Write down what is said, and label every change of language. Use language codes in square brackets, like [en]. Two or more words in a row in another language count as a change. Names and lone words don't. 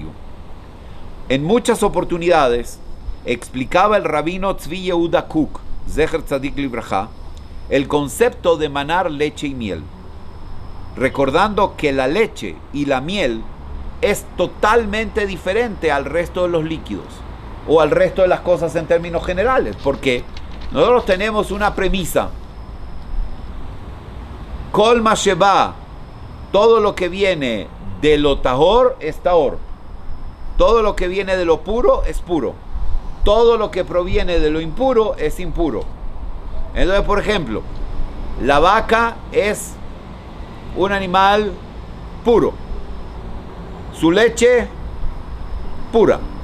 [es] En muchas oportunidades explicaba el rabino Tzvi Yehuda Kook, [he] זכר צדיק לברכה, [es] el concepto de manar leche y miel, recordando que la leche y la miel es totalmente diferente al resto de los líquidos o al resto de las cosas en términos generales, porque nosotros tenemos una premisa: [he] כל מה שבא, [es] todo lo que viene de lo tahor es tahor, todo lo que viene de lo puro es puro, todo lo que proviene de lo impuro es impuro. Entonces, por ejemplo, la vaca es un animal puro, su leche pura.